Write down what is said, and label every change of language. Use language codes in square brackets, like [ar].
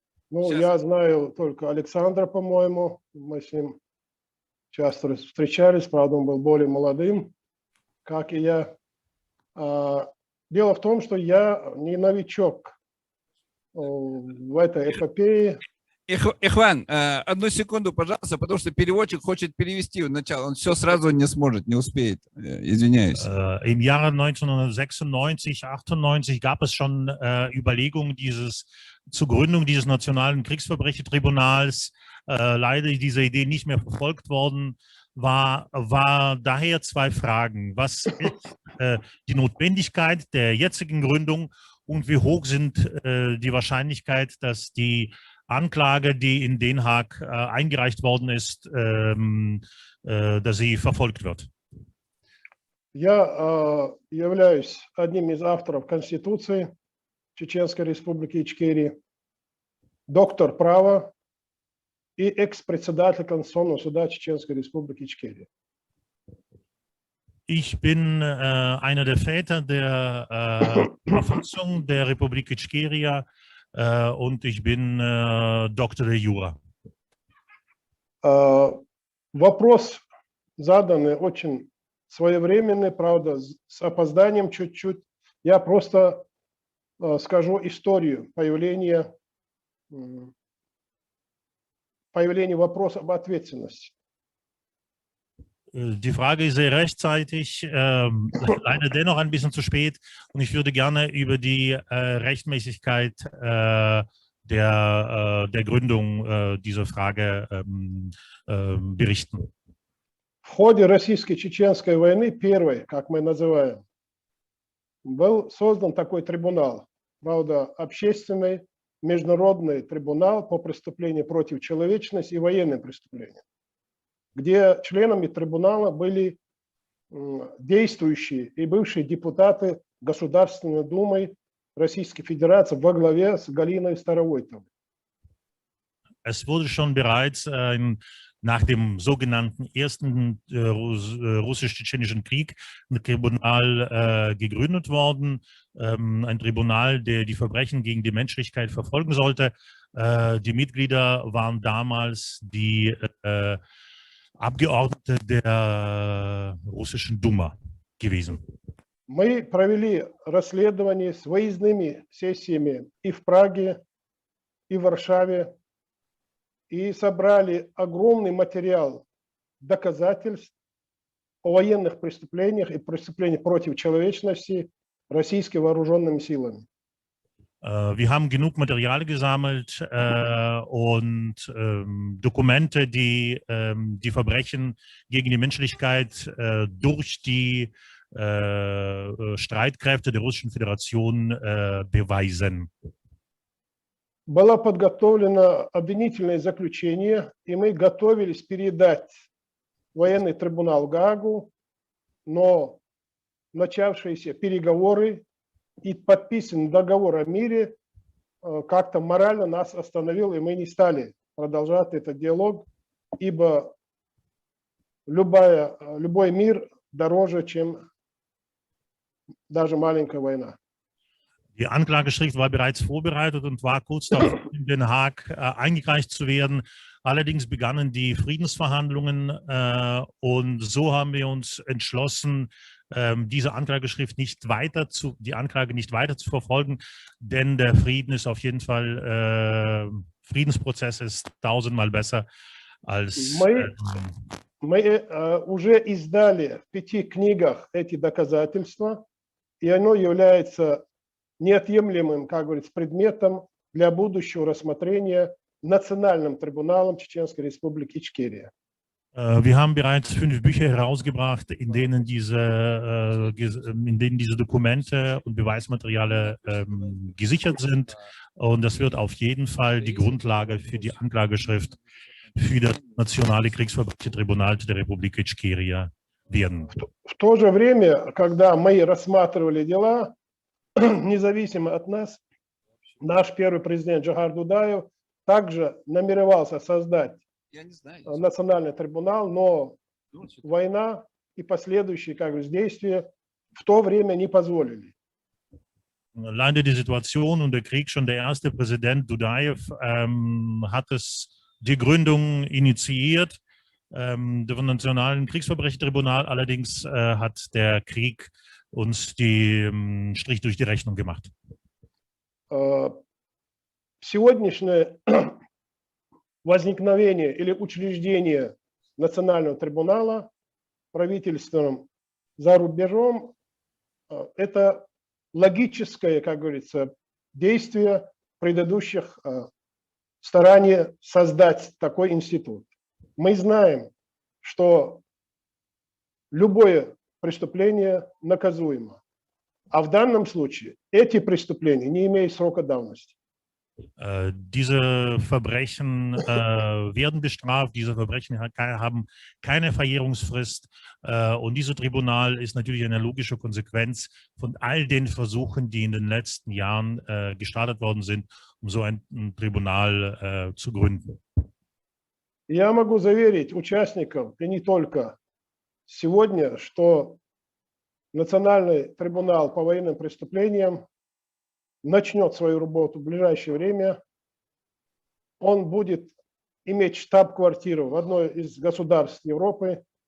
[ru] Ну, я знаю только Александра, по-моему. Мы с ним часто встречались, правда, он был более молодым, как и я. Дело в том, что я не новичок в этой эпопее. Ихван, одну секунду, пожалуйста, потому что переводчик хочет перевести в начало. Он все сразу не сможет, не успеет. Извиняюсь. [de] Im Jahre 1996, 98 gab es schon Überlegungen zur Gründung dieses nationalen Kriegsverbrechertribunals. Leider ist diese Idee nicht mehr verfolgt worden. War daher 2 Fragen. Was ist die Notwendigkeit der jetzigen Gründung und wie hoch sind die Wahrscheinlichkeit, dass die Anklage, die in Den Haag eingereicht worden ist, dass sie verfolgt wird? [ru] Я являюсь одним из авторов Конституции Чеченской Республики Ичкерия, доктор права и экс-председатель Конституционного суда Чеченской Республики Ичкерия. [de] Ich bin einer der Väter der Verfassung der Republik Ichkeria und ich bin Doktor der Jura. [ru] Вопрос заданный очень своевременный, правда, с опозданием чуть-чуть. Я просто скажу историю появления вопроса об ответственности. [de] Die Frage ist sehr rechtzeitig, leider dennoch ein bisschen zu spät. Und ich würde gerne über die Rechtmäßigkeit der Gründung dieser Frage berichten. [ru] В ходе российско-чеченской войны, первой, как мы называем, был создан такой трибунал, правда, общественный международный трибунал по преступлениям против человечности и военным преступлениям, где членами трибунала были действующие и бывшие депутаты Государственной Думы Российской Федерации во главе с Галиной Старовойтовой. [de] Es wurde schon bereits nach dem sogenannten ersten russisch-tschetschenischen Krieg ein Tribunal gegründet worden. Ein Tribunal, der die Verbrechen gegen die Menschlichkeit verfolgen sollte. Die Mitglieder waren damals die Abgeordnete der russischen Duma gewesen. [ru] Мы провели расследование с выездными сессиями и в Праге, и в Варшаве, и собрали огромный материал доказательств о военных преступлениях и преступлениях против человечности российскими вооруженными силами. [de] Wir haben genug Material gesammelt und Dokumente, die die Verbrechen gegen die Menschlichkeit durch die Streitkräfte der Russischen Föderation beweisen. [ru] было подготовлено обвинительное заключение, и мы готовились передать военный трибунал в Гаагу, но начавшиеся переговоры и подписан договор о мире как-то морально нас остановил, и мы не стали продолжать этот диалог, ибо любой мир dороже, чем даже маленькая война. [de] Die Anklageschrift war bereits vorbereitet und war kurz davor, in Den Haag eingereicht zu werden. Allerdings begannen die Friedensverhandlungen und so haben wir uns entschlossen, diese Anklageschrift die Anklage nicht weiter zu verfolgen, denn der Frieden ist auf jeden Fall, Friedensprozess ist tausendmal besser als... [ru] Мы уже издали в 5 книгах эти доказательства, и оно является неотъемлемым, как говорится, предметом для будущего рассмотрения Национальным трибуналом Чеченской Республики Ичкерия. [de] Wir haben bereits 5 Bücher herausgebracht, in denen diese Dokumente und Beweismaterialien gesichert sind. Und das wird auf jeden Fall die Grundlage für die Anklageschrift für das Nationale Kriegsverbrechen-Tribunal der Republik Ichkeria werden. [ru] В то же время, когда мы рассматривали дела, независимо от нас, наш первый президент Джохар Дудаев также намеревался создать национальный трибунал, но война и последующие, как бы, действия в то время не позволили. [de] Leider die Situation und der Krieg, schon der erste Präsident Dudayev hat die Gründung initiiert. Des Nationalen Kriegsverbrechen-Tribunal allerdings hat der Krieg uns den Strich durch die Rechnung gemacht. [ru] Сегодняшнее возникновение или учреждение Национального трибунала правительством за рубежом – это логическое, как говорится, действие предыдущих стараний создать такой институт. Мы знаем, что любое преступление наказуемо, а в данном случае эти преступления не имеют срока давности. [de] Diese Verbrechen werden bestraft, diese Verbrechen haben keine Verjährungsfrist und dieses Tribunal ist natürlich eine logische Konsequenz von all den Versuchen, die in den letzten Jahren gestartet worden sind, um so ein Tribunal zu gründen. [ru] Я могу заверить участников, и не только сегодня, что Национальный трибунал по военным преступлениям начнет свою работу в ближайшее время. Он будет иметь штаб-квартиру в одной из государств Европы.